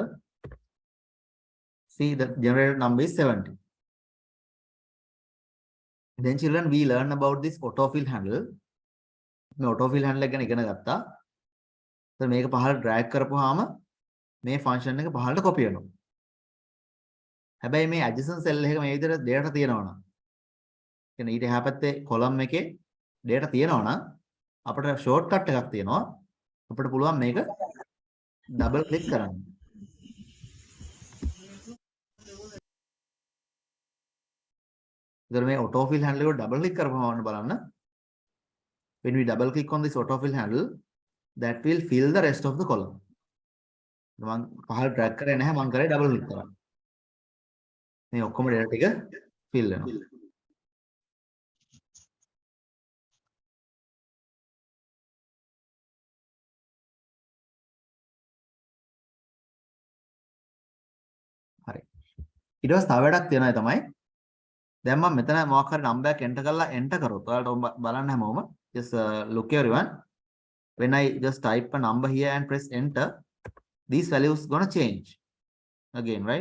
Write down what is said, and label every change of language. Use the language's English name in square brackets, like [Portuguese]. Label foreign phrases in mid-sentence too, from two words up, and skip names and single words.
[English] See, the generated number is 70. Then children, we learn about this autofill handle. [Sinhala] මේ [English] autofill handle [Sinhala] එක ගැන ඉගෙන ගත්තා. දැන් මේක පහළට drag කරපුවාම මේ function එක පහළට copy වෙනවා. හැබැයි මේ [English] adjacent cell [Sinhala] එක මේ විදිහට data තියෙනවා නම් කියන්නේ ඊට එහා පැත්තේ column එකේ data තියෙනවා නම් අපිට shortcut එකක් තියෙනවා. අපිට පුළුවන් මේක [English] double click [Sinhala] කරන්න. ඉතින් මේ [English] autofill handle [Sinhala] එක [English] double click [Sinhala] කරපුවම බලන්න. [English] When we double click on this autofill handle, that will fill the rest of the column. [Sinhala] මම පහළ drag කරේ නැහැ මම කරේ [English] double click [Sinhala] කරා. මේ ඔක්කොම data ටික fill වෙනවා. හරි. ඊට පස්සේ තව වැඩක් තියෙනවා තමයි දැන් මම මෙතන මොකක් හරි number එකක් enter කරලා enter කරොත් ඔයාලට බලන්න හැමෝම [English] just look everyone, when I just type a number here and press enter, these values gonna change again, right?